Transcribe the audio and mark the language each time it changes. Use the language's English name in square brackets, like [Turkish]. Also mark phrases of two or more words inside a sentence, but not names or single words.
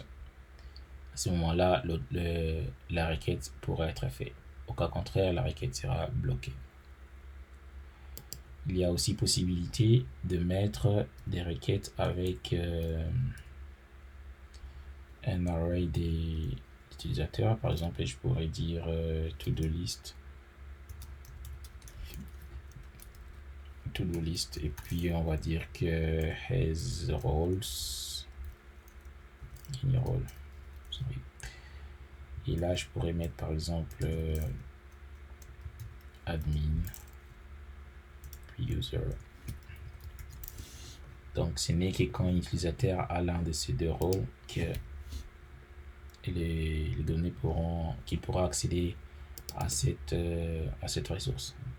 [French] À ce moment-là, la requête pourra être faite. Au cas contraire, la requête sera bloquée. Il y a aussi possibilité de mettre des requêtes avec un array des utilisateurs. Par exemple, je pourrais dire [English] to-do list. To-do list. [French] Et puis, on va dire que has roles. [English] Any role. Sorry. [French] Et là, je pourrais mettre par exemple admin, puis user. Donc, ce n'est que quand l'utilisateur a l'un de ces deux rôles que les données qu'il pourra accéder à cette ressource.